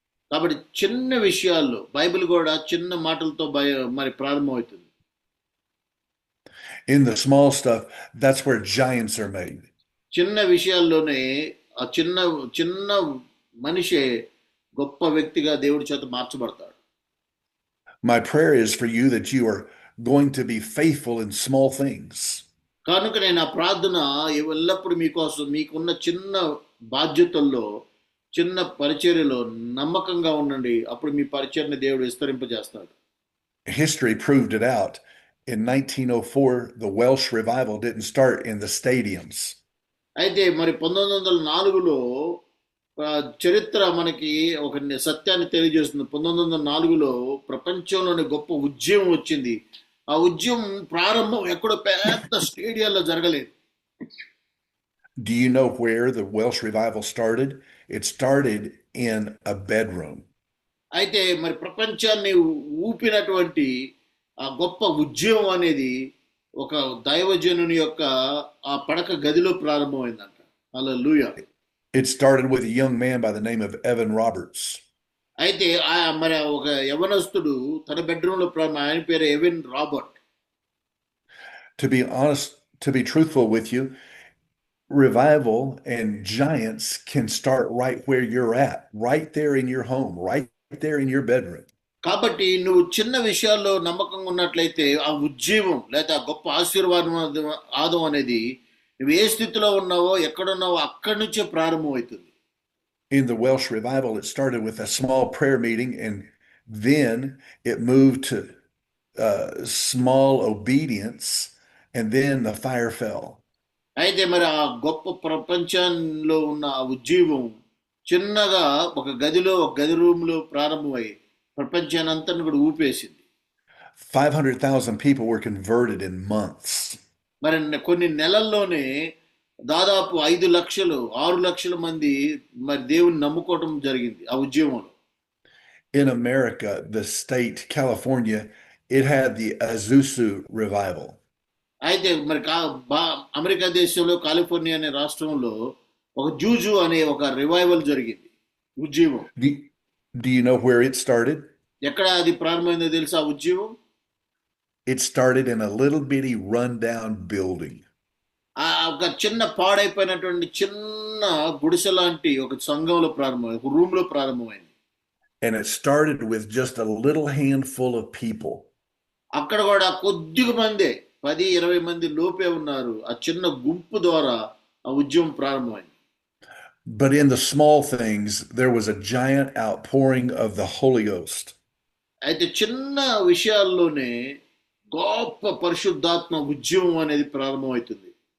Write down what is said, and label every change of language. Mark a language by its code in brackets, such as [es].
[te] కాబట్టి చిన్న విషయాల్లో బైబిల్ కూడా చిన్న మాటలతో మరి ప్రారంభమవుతుంది. [en] In the small stuff, that's where giants are made. [te] చిన్న విషయాల్లోనే ఆ చిన్న మనిషే గొప్ప వ్యక్తిగా దేవుడి చేత మార్చబడతాడు. [en] My prayer is for you that you are going to be faithful in small things. [te] కనుక నా ప్రార్థన ఎల్లప్పుడూ మీకోసం మీకున్న చిన్న బాధ్యతల్లో, చిన్న పరిచర్యలో నమ్మకంగా ఉండండి. అప్పుడు మీ పరిచర్ని దేవుడు విస్తరింపజేస్తాడు. [en] History proved it out. In 1904, the Welsh revival didn't start in the stadiums. [te] అయితే మరి 1904లో చరిత్ర మనకి ఒక సత్యాన్ని తెలియజేస్తుంది. 1904లో ప్రపంచంలోని గొప్ప ఉద్యమం వచ్చింది. ఆ ఉద్యమం ప్రారంభం ఎక్కడో పెద్ద స్టేడియాల్లో జరగలేదు. [en] Do you know where the Welsh revival started? It started in a bedroom. [te] అయితే మరి ప్రపంచాన్ని ఊపినటువంటి ఆ గొప్ప ఉద్యమం అనేది ఒక దైవజనుని యొక్క ఆ పడక గదిలో ప్రారంభమైందంట. హల్లెలూయా. [en] It started with a young man by the name of Evan Roberts. [te] అయితే మరి ఒక యవనస్తుడు తన బెడ్రూమ్ లో ఆయన పేరు even Robert. [en] To be honest, to be truthful with you, revival and giants can start right where you're at, right there in your home, right there in your bedroom. [te] కాబట్టి నువ్వు చిన్న విషయాల్లో నమ్మకంగా ఉన్నట్లయితే ఆ ఉద్యమం లేదా ఆ గొప్ప ఆశీర్వాదం అనేది నువ్వు ఏ స్థితిలో ఉన్నావో ఎక్కడున్నావో అక్కడి నుంచే ప్రారంభం అవుతుంది. [en] In the Welsh revival, it started with a small prayer meeting, and then it moved to small obedience, and then the fire fell. [te] అయితే మరి ఆ గొప్ప ప్రపంచంలో ఉన్న ఆ ఉద్యమం చిన్నగా ఒక గదిలో ఒక గది రూమ్లో ప్రారంభమై ప్రపంచాన్ని అంతా కూడా ఊపేసింది. [en] 500,000 people were converted in months. [te] మరి కొన్ని నెలల్లోనే దాదాపు 5 లక్షలు 6 లక్షల మంది మరి దేవుని నమ్ముకోవటం జరిగింది ఆ ఉద్యమంలో. [en] In America, the state California, it had the Azusa revival. [te] అయితే మరి అమెరికా దేశంలో కాలిఫోర్నియా అనే రాష్ట్రంలో ఒక జూజు అనే ఒక రివైవల్ జరిగింది ఉద్యమం. [en] Do you know where it started? [te] ఎక్కడ అది ప్రారంభమైందో తెలుసా ఆ ఉద్యమం? [en] It started in a little bitty rundown building. [te] ఒక చిన్న పాడైపోయినటువంటి చిన్న గుడిసె లాంటి ఒక సంఘంలో ప్రారంభమైంది, ఒక రూమ్ లో ప్రారంభమైంది. [en] And it started with just a little handful of people. [te] అక్కడ కూడా కొద్దిగా మందే 10-20 మంది లోపే ఉన్నారు. ఆ చిన్న గుంపు ద్వారా ఆ ఉద్యమం ప్రారంభమైంది. [en] But in the small things, there was a giant outpouring of the Holy Ghost. [te] అయితే చిన్న విషయాల్లోనే గొప్ప పరిశుద్ధాత్మ ఉద్యమం అనేది ప్రారంభమవుతుంది.